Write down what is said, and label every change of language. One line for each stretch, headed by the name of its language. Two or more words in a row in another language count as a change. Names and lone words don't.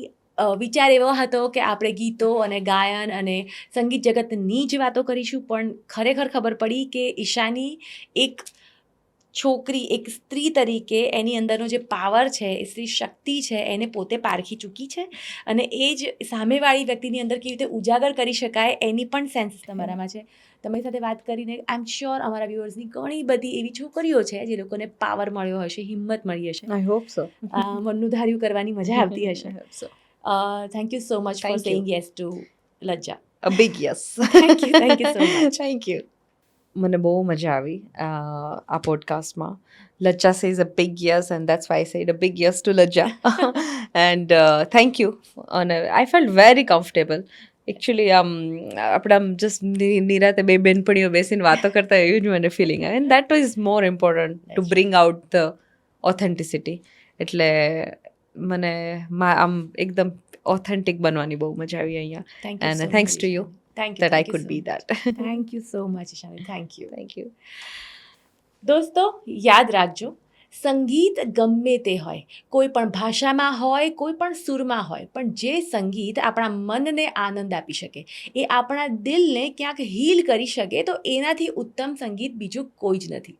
Gujarati: વિચાર એવો હતો કે આપણે ગીતો અને ગાયન અને સંગીત જગતની જ વાતો કરીશું, પણ ખરેખર ખબર પડી કે ઈશાની એક છોકરી, એક સ્ત્રી તરીકે એની અંદરનો જે પાવર છે, એ સ્ત્રી શક્તિ છે, એને પોતે પારખી ચૂકી છે, અને એ જ સામેવાળી વ્યક્તિની અંદર કેવી રીતે ઉજાગર કરી શકાય એની પણ સેન્સ તમારામાં છે. તમારી સાથે વાત કરીને
English: I am sure
Gujarati: અમારા વ્યુઅર્સની ઘણી બધી એવી છોકરીઓ છે જે લોકોને પાવર મળ્યો હશે, હિંમત મળી હશે,
English: I hope so,
Gujarati: મનનું ધાર્યું કરવાની મજા આવતી હશે.
English: Thank you so much for saying yes to Lajja. A big yes. Thank you so much. Thank you.
Gujarati: મને બહુ મજા આવી આ પોડકાસ્ટમાં.
English: Lajja says a big yes, and that's why I said a big yes to Lajja. And thank you. And I felt very comfortable. Actually,
Gujarati: આપણે આમ જસ્ટ નિરાતે 2 બેનપણીઓ બેસીને વાતો કરતા એવી જ મને ફિલિંગ આવે,
English: and that is more important to bring out the authenticity.
Gujarati: એટલે મને આમ એકદમ ઓથેન્ટિક બનવાની બહુ મજા આવી અહીંયા.
English: Thank you And so thanks much. to you Thank you. that I Thank you could so be much. that. Thank you so much, Ishani. Thank you. Thank you.
Gujarati: દોસ્તો, યાદ રાખજો, સંગીત ગમે તે હોય, કોઈ પણ ભાષામાં હોય, કોઈ પણ સુરમાં હોય, પણ જે સંગીત આપણા મનને આનંદ આપી શકે, એ આપણા દિલને ક્યાંક હીલ કરી શકે, તો એનાથી ઉત્તમ સંગીત બીજું કોઈ જ નથી.